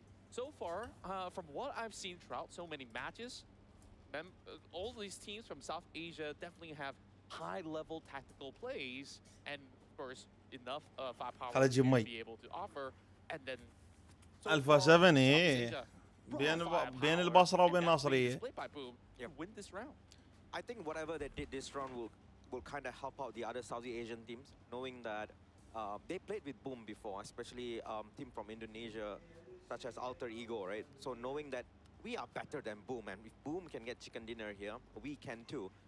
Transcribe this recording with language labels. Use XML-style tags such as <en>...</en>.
<en>So far, from what I've seen throughout so many matches, all these teams from South Asia definitely have high-level tactical plays, and of course, enough firepower to be able to offer. And then,</en> <ar>Alpha 7 إيه بين البصرة وبين الناصرية.</ar> <en>Win this round. I think whatever they did this round will kind of help out the other Southeast Asian teams, knowing that they played with Boom before, especially team from Indonesia, such as Alter Ego, right? So knowing that we are better than Boom, and if Boom can get chicken dinner here, we can too.</en>